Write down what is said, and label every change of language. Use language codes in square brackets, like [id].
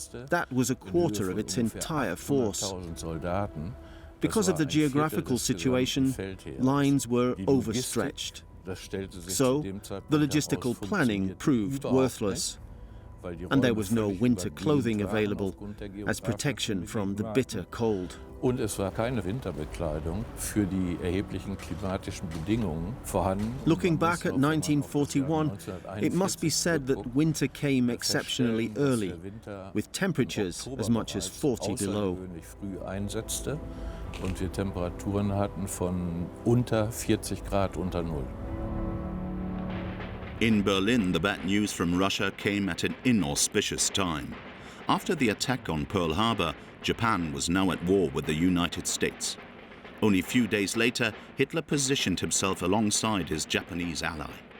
[en] That was a quarter of its entire force. Because of the geographical situation, lines were overstretched. So, the logistical planning proved worthless. And there was no winter clothing available as protection from the bitter cold. [de] Und es war keine Winterbekleidung für die erheblichen klimatischen Bedingungen vorhanden. [en] Looking back at 1941, it must be said that winter came exceptionally early, with temperatures as much as 40 below. [de] Früh einsetzte und wir Temperaturen hatten von unter 40 Grad unter Null. [en] In Berlin, the bad news from Russia came at an inauspicious time. After the attack on Pearl Harbor, Japan was now at war with the United States. Only a few days later, Hitler positioned himself alongside his Japanese ally.